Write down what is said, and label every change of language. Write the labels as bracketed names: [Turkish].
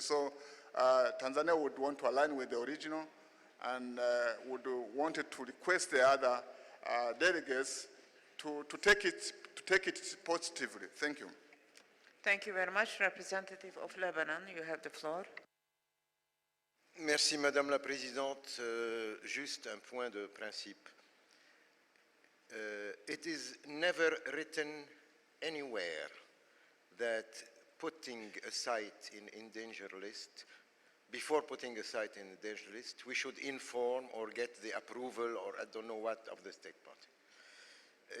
[English] So Tanzania would want to align with the original and would want to request the other delegates to take it positively. Thank you. Thank you very much. Representative of Lebanon, you have the floor. [French] Merci, Madame la Présidente. Juste un point de principe. [English] It is never written anywhere that putting a site in danger list, before putting a site in the danger list, we should inform or get the approval or I don't know what of the state party.